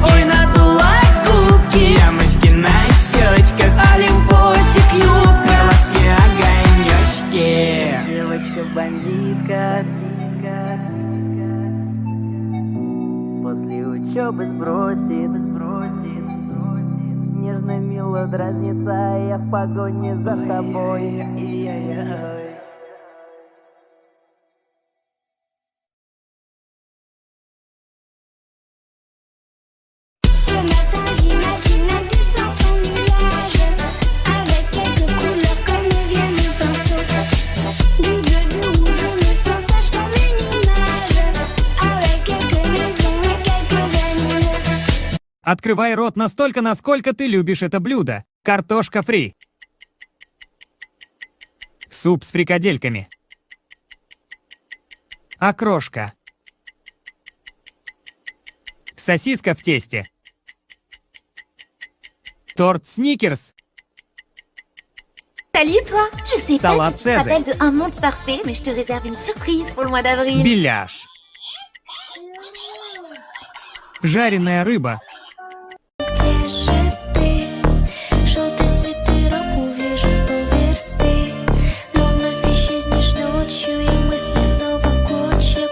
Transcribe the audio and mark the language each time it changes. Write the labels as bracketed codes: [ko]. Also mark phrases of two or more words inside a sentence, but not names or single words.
[ru] Ой, надула губки, ямочки на щечках, олимпосик, юбка, глазки, огонечки. Девочка-бандитка, после учебы сбросит, нежно мило дразнится, я в погоне за тобой. [fr] Ce matin j'imagine un dessin sans nuage, avec quelques couleurs comme vient mon pinceau. Du bleu, du rouge, je me sens sage comme une image, avec quelques maisons et quelques animaux. [ru] Открывай рот настолько, насколько ты любишь это блюдо. Картошка фри. Суп с фрикадельками. Окрошка. Сосиска в тесте. Торт Сникерс. [fr] Salut toi. Je sais pas Salade si tu te Césaire. rappelles de Un Monde Parfait, mais je te réserve une surprise pour le mois d'avril. [ru] Беляш. Жареная рыба. Где же ты? Желтый свитерок увижу с полверсты, но вновь исчезнешь ночью, и мысли снова в клочья.